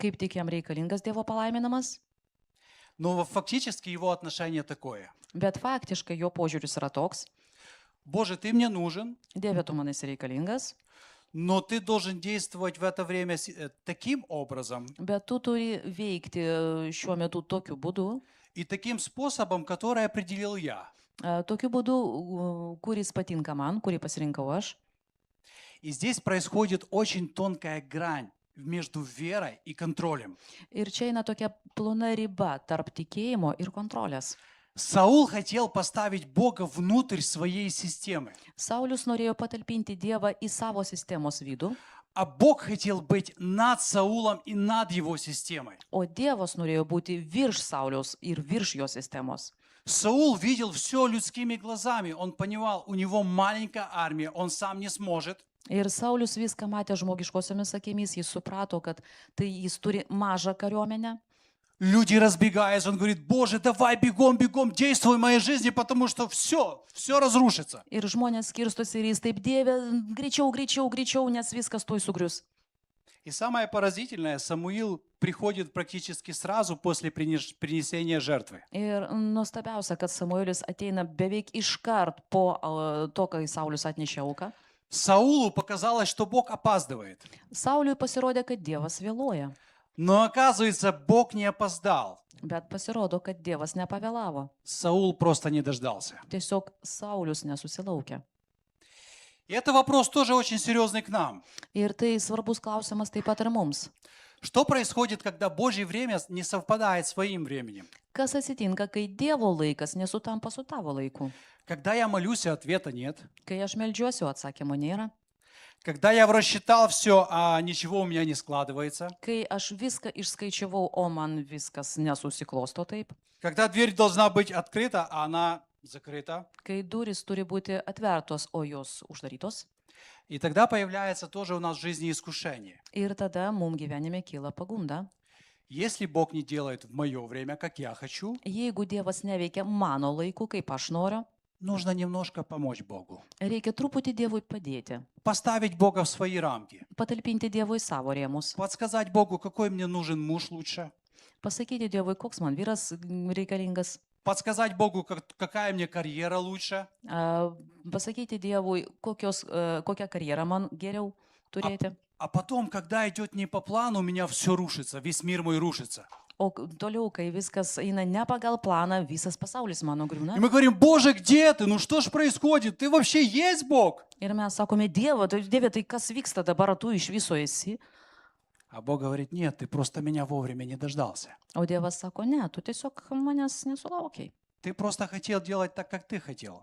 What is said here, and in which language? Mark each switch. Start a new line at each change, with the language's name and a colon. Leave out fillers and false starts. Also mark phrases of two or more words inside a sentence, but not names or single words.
Lithuanian: kaip tik jam reikalingas Dievo palaiminamas,
Russian: Но фактически его отношение такое.
Lithuanian: bet faktiškai jo požiūris yra toks,
Russian: Боже, ты мне нужен,
Lithuanian: Dieve, tu man esi reikalingas,
Russian: но ты должен действовать в это время таким образом
Lithuanian: bet tu turi veikti šiuo metu tokiu būdu,
Russian: и таким способом, который определил я.
Lithuanian: tokiu būdu, kuris patinka man, kurį pasirinkau aš.
Russian: И здесь происходит очень тонкая грань между верой и контролем.
Lithuanian: Ir čia eina tokia plona riba tarp tikėjimo ir kontrolės.
Russian: Саул хотел поставить Бога внутрь своей системы,
Lithuanian: Saulius norėjo patalpinti Dievą į savo sistemos vidų,
Russian: а Бог хотел быть над Саулом и над его системой.
Lithuanian: o Dievas norėjo būti virš Sauliaus ir virš jo sistemos.
Russian: Саул видел все людскими глазами, он понимал, у него маленькая армия, он сам не сможет.
Lithuanian: Ir Saulius viską matė žmogiškosiomis akimis, jis suprato, kad tai jis turi mažą kariuomenę.
Russian: Люди разбегаются, он говорит, Боже, давай бегом, бегом, действуй в моей жизни, потому что все разрушится.
Lithuanian: Ir žmonės skirstosi ir jis taip, Dieve, greičiau, greičiau, greičiau, nes viskas tuoj sugrius.
Russian: И самое поразительное, Самуил приходит практически сразу после принесения жертвы.
Lithuanian: Ir nuostabiausia, kad Samuelis ateina beveik iškart po to, kai Saulius atnešė auką.
Russian: Саулу показалось, что Бог опаздывает.
Lithuanian: Sauliui pasirodė, kad Dievas vėluoja,
Russian: Но оказывается, Бог не опоздал.
Lithuanian: bet pasirodo, kad Dievas nepavėlavo.
Russian: Саул просто не дождался.
Lithuanian: Tiesiog Saulius nesusilaukė.
Russian: И это вопрос тоже очень серьезный к нам.
Lithuanian: Ir tai svarbus klausimas taip pat ir mums.
Russian: Что происходит, когда Божье время не совпадает с своим временем?
Lithuanian: Kas atsitinka, kai Dievo laikas nesutampa su tavo laiku?
Russian: Когда я молюсь, и ответа нет.
Lithuanian: Kai aš meldžiuosi, o atsakymo nėra.
Russian: Когда я рассчитал все, а ничего у меня не складывается.
Lithuanian: Kai aš viską išskaičiavau, o man viskas nesusiklosto taip.
Russian: Когда дверь должна быть открыта, а она закрыта.
Lithuanian: Kai durys turi būti atvertos, o jos uždarytos.
Russian: И тогда появляется тоже у нас в жизни искушение.
Lithuanian: Ir tada mums gyvenime kyla pagunda.
Russian: Если Бог не делает в мое время, как я хочу,
Lithuanian: Jeigu Dievas neveikia mano laiku, kaip aš noriu,
Russian: нужно немножко помочь Богу.
Lithuanian: reikia truputį Dievui padėti.
Russian: Поставить Бога в свои рамки.
Lithuanian: Patalpinti Dievui savo rėmus.
Russian: Подсказать Богу, какой мне нужен муж лучше.
Lithuanian: Pasakyti Dievui, koks man vyras reikalingas.
Russian: Подсказать Богу, какая мне карьера лучше.
Lithuanian: Pasakyti Dievui, kokią karjerą man geriau turėti.
Russian: А потом, когда идет не по плану, у меня все рушится, весь мир мой рушится.
Lithuanian: O toliau, kai viskas eina ne pagal planą, visas pasaulis mano griūna.
Russian: И мы говорим, Боже, где ты? Ну что ж происходит? Ты вообще есть Бог?
Lithuanian: Ir mes sakome, Dieve, tai kas vyksta dabar, tu iš viso esi?
Russian: А Бог говорит, нет, ты просто меня вовремя не дождался.
Lithuanian: O Dievas sako, ne, tu tiesiog manęs nesulaukiai.
Russian: Ты просто хотел делать так, как ты хотел.